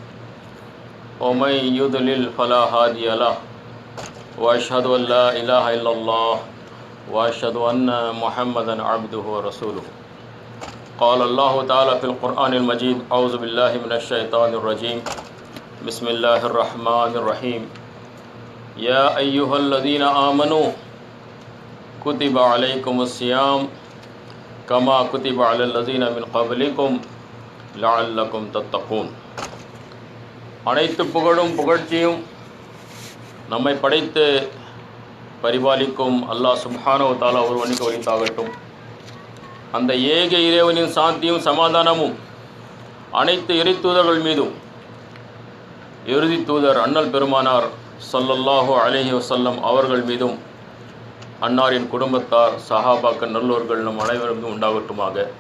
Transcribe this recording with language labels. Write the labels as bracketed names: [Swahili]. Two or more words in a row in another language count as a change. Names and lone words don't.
[Arabic] ومن يضلل فلا هادي له وأشهد أن لا إله إلا الله وأشهد أن محمدا عبده ورسوله قال الله تعالى في القرآن المجيد أعوذ بالله من الشيطان الرجيم بسم الله الرحمن الرحيم يا أيها الذين آمنوا كتب عليكم الصيام كما كتب على الذين من قبلكم لعلكم تتقون [Tamil] அனைத்து புகழும் புகழ்ச்சியும் நம்மை படைத்து பரிபாலிக்கும் அல்லாஹ் [Arabic] سبحانه وتعالى [Tamil] ஒருவனுக்கு உரித்தாகட்டும். அந்த ஏக இறைவனின் சாந்தியும் சமாதானமும் அனைத்து இறை தூதர்கள் மீதும் இறுதி தூதர் அண்ணல் பெருமானார் [Arabic] صلى الله عليه وسلم [Tamil] அவர்கள் மீதும் அன்னாரின் குடும்பத்தார் சஹாபாக்கள் நல்லோர்கள் நம் அனைவரும் உண்டாகட்டுமாக.